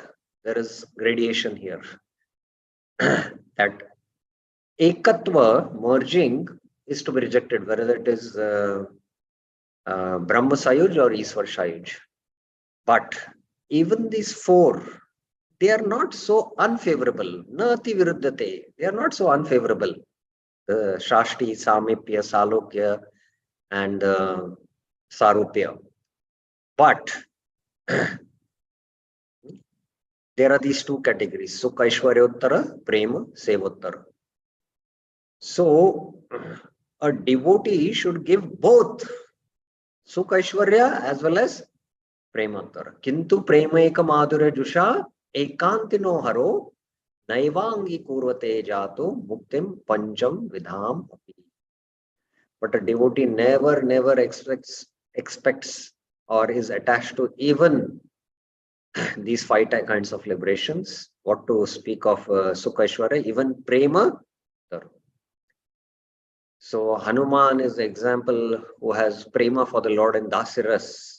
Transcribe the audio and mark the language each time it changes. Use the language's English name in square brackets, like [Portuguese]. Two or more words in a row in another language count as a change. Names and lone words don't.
[English] There is gradation here. That ekatva, merging, is to be rejected, whether it is [Sanskrit] Brahma Sayuj [English] or [Sanskrit] Iswar Sayuj. [English] But even these four, they are not so unfavorable. [Sanskrit] Nati viruddhate. [English] They are not so unfavorable. The Shashti, Samipya, Salokya, and Sarupya. But there are these two categories, [Sanskrit] Sukha Aishwaryottara, Prema, Sevottara. [English] So a devotee should give both [Sanskrit] Sukha Aishwarya [English] as well as Premottara. [Sanskrit] Kintu Prema Eka Madhurya Jusha Ekantino Haro Naivangi Kurvate Jato Muktim Pancham Vidham Api. [English] But a devotee never expects or is attached to even these five kinds of liberations. What to speak of [Sanskrit] Sukha Aishwarya, [English] even Prema. So Hanuman is the example who has Prema for the Lord in Dasiras.